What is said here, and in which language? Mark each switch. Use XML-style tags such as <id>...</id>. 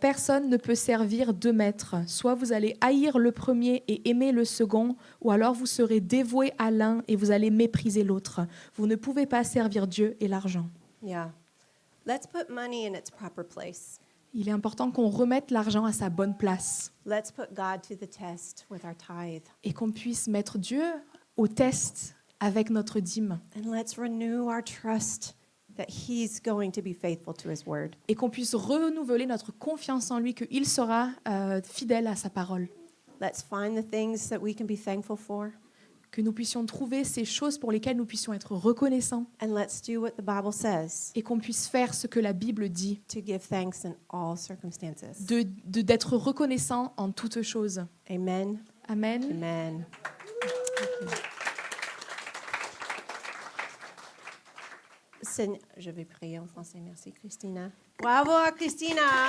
<fr>Personne ne peut servir deux maîtres. Soit vous allez haïr le premier et aimer le second, ou alors vous serez dévoué à l'un et vous allez mépriser l'autre. Vous ne pouvez pas servir Dieu et l'argent.</fr> <en>Yeah. Let's put money in its proper place.</en> <fr>Il est important qu'on remette l'argent à sa bonne place</fr> <en>Let's put God to the test with our tithe.</en> <fr>et qu'on puisse mettre Dieu au test avec notre dîme</fr> <en>And let's renew our trust that He's going to be faithful to His word.</en> <fr>et qu'on puisse renouveler notre confiance en lui, qu'il sera fidèle à sa parole.</fr> <en>Let's find the things that we can be thankful for.</en> <fr>Que nous puissions trouver ces choses pour lesquelles nous puissions être reconnaissants</fr> <en>And let's do what the Bible says,</en> <fr>et qu'on puisse faire ce que la Bible dit,</fr> <en>to give thanks in all circumstances.</en> <fr>d'être reconnaissant en toutes choses.</fr> <en>Amen. Amen. Amen.</en> <fr>Je vais prier en français. Merci, Christina. Bravo à Christina.</fr>